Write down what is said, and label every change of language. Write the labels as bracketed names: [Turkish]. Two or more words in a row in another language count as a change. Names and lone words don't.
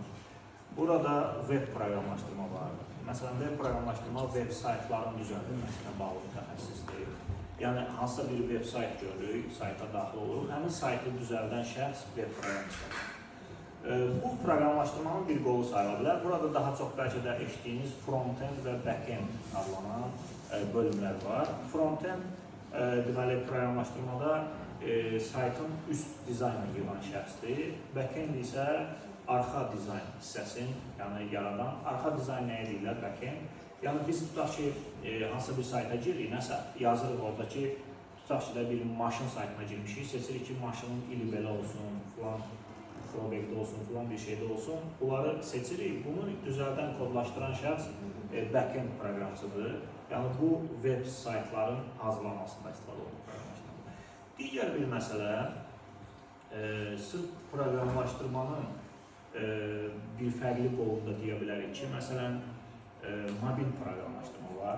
[Azerbaijani] Burada web proqramlaşdırma var. Məsələn, web proqramlaşdırma web saytların düzəldilməsinə bağlı mütəxəssisdir. Yəni, hansısa bir web sayt görürük, sayta daxil oluruq, həmin saytı düzəldən şəxs web proqramçıdır. Bu proqramlaşdırmanın bir qolu sayıla bilər. Burada daha çox bəlkə də eşitdiyiniz front-end və back-end adlanan bölümlər var. Front-end, deməli, proqramlaşdırmada saytın üst dizaynını yığan şəxsdir. Back-end isə arxa dizayn hissəsini yaradan. Arxa dizayn nəyə deyirlər? Back-end. Yəni biz tutaq ki, hansısa bir sayta giririk, nəsə yazırıq orada ki, tutaq ki, bir maşın saytına girmişik, seçirik ki, maşının ili belə olsun, filan throwbackdə olsun, filan bir şeydə olsun. Bunları seçirik. Bunu düzəldən, kodlaşdıran şəxs back-end proqramçıdır. Yəni bu web saytların hazırlanmasında istifadə olunur proqramlaşdırma. Digər bir məsələ, sırf proqramlaşdırmanın bir fərqli qolunda deyə bilərik ki, məsələn, mobil proqramlaşdırma var.